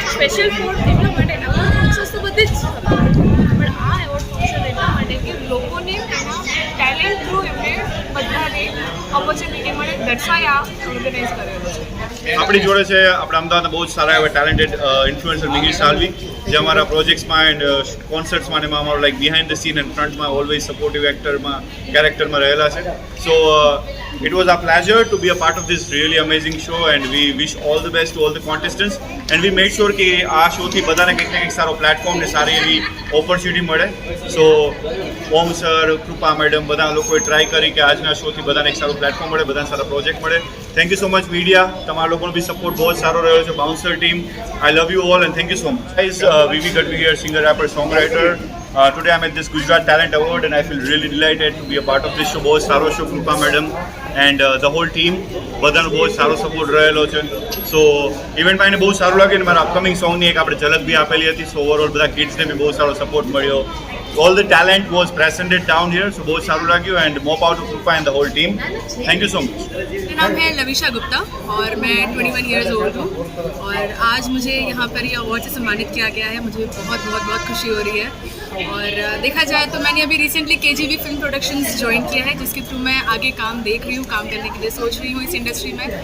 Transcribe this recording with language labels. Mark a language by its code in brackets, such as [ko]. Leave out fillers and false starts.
[gu] Special four એટલા માટે award functions તો બધી જ પણ આ એવોર્ડ ફંક્શન એટલા માટે કે લોકોને ટેલેન્ટ થ્રુ એમને બધાને ઓપોર્ચ્યુનિટી મળે. દર્શાયા ઓર્ગેનાઇઝ કરેલો છે. આપણી જોડે છે આપણા અમદાવાદના બહુ જ સારા એવા ટેલેન્ટેડ ઇન્ફ્લુએન્સર મિહિર સાલ્વી, જે અમારા પ્રોજેક્ટ્સમાં એન્ડ કોન્સર્ટ્સમાં એમાં અમારું like behind the scene and ફ્રન્ટમાં always supportive એક્ટરમાં કેરેક્ટરમાં રહેલા છે. [en] so it was our pleasure to be a part of this really amazing show, and we wish all the best to all the contestants, and we made sure [gu] કે આ શોથી બધાને કંઈક ને કંઈક સારો platform ને સારી એવી ઓપોર્ચ્યુનિટી મળે. સો ઓમ સર, કૃપા મેડમ, બધા લોકોએ ટ્રાય કરી કે આજના શોથી બધાને એક સારું પ્લેટફોર્મ મળે, બધાને સારા પ્રોજેક્ટ મળે. [en] thank you so much [gu] media, તમારા લોકોનો બી સપોર્ટ બહુ જ સારો રહ્યો છે. Bouncer team, [en] I love you all and thank you so much. Guys, V V Gadhvi here, singer, rapper, songwriter. Today I'm at this Gujarat Talent Award and I feel really delighted to be a part of this show. [gu] બહુ જ સારો show, Krupa madam and the hall team, બધાનો બહુ જ સારો support રહેલો છે. સો ઇવેન્ટમાં એને બહુ સારું લાગ્યું, અને મારા અપકમિંગ સોંગની એક આપણે ઝલક બી આપેલી હતી. સો ઓવરઓલ બધા કિડ્સને બી બહુ સારો સપોર્ટ મળ્યો. [en] All the talent was presented down here, so [hi] बहुत सारू लगी [en] and more power to Krupa and the whole team. Thank you so much. [hi] मेरा नाम है लविशा गुप्ता और मैं 21 ईयर्स ओल्ड हूँ, और आज मुझे यहाँ पर ये अवार्ड से सम्मानित किया गया है. मुझे बहुत बहुत बहुत खुशी हो रही है. और देखा जाए तो मैंने अभी recently KGV film productions join किया है, जिसके थ्रू मैं आगे काम देख रही हूँ, काम करने के लिए सोच रही हूँ इस इंडस्ट्री में.